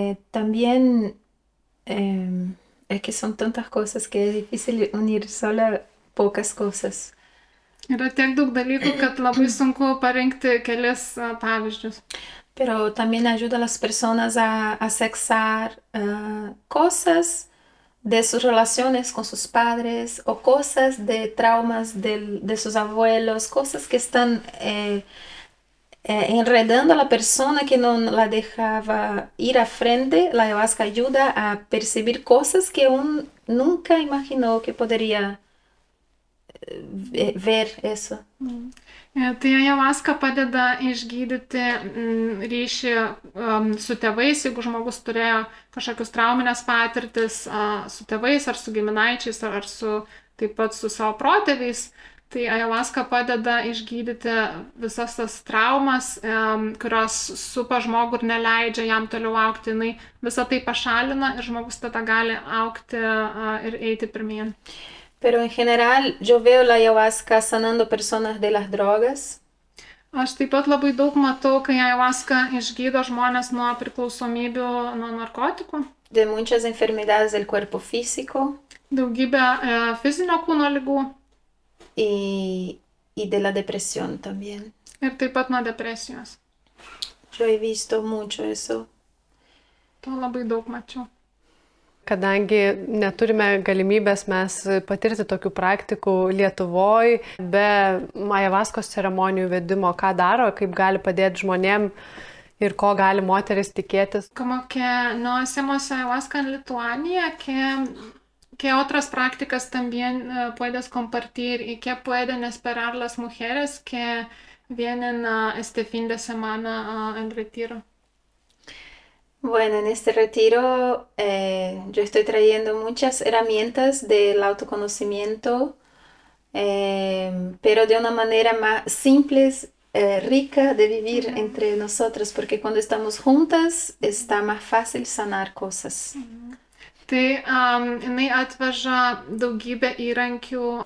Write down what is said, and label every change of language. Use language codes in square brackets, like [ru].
[es] También es que son tantas cosas que es difícil unir solo pocas cosas. [lt] Yra tiek daug dalykų, kad labai sunku parinkti kelis pavyzdžius. [es] Pero también ayuda a las personas a sacar cosas de sus relaciones con sus padres o cosas de traumas de sus abuelos, cosas que están enredando a la persona que no la dejaba ir a frente. La ayahuasca ayuda a percibir cosas que uno nunca imaginó que podría ver eso. [lt] Tai ayahuasca padeda išgydyti ryšį su tėvais, jeigu žmogus turėjo kažkokius trauminės patirtis su tėvais ar su giminaičiais ar taip pat su savo protėviais. Tai ayahuasca padeda išgydyti visas tas traumas, kurios supa žmogų ir neleidžia jam toliau augti. Jinai visą tai pašalina ir žmogus tada gali augti ir eiti pirmyn. [es] Pero en general yo veo la ayahuasca sanando personas de las drogas. [lt] Aš taip pat labai daug matau, kai ayahuasca išgydo žmonės nuo priklausomybių, nuo narkotikų. [es] De muchas enfermedades del cuerpo físico. [lt] Daugybė fizinio kūno ligų. [es] Y de la depresión también. [lt] Ir taip pat nuo depresijos. [es] Yo he visto mucho eso. [lt] To labai daug mačiau. Kadangi neturime galimybės mes patirti tokių praktikų Lietuvoj, be ayahuaskos ceremonijų vedimo, ką daro, kaip gali padėti žmonėm ir ko gali moteris tikėtis. [es] Como que no hacemos ayahuasca en Lituania, ¿qué otras prácticas también puedes compartir y qué pueden esperar las mujeres que vienen este fin de semana en retiro? Bueno, en este retiro yo estoy trayendo muchas herramientas del autoconocimiento, pero de una manera más simple, rica de vivir entre nosotros, porque cuando estamos juntas está más fácil sanar cosas. [lt] Tai jinai atveža daugybę įrankių.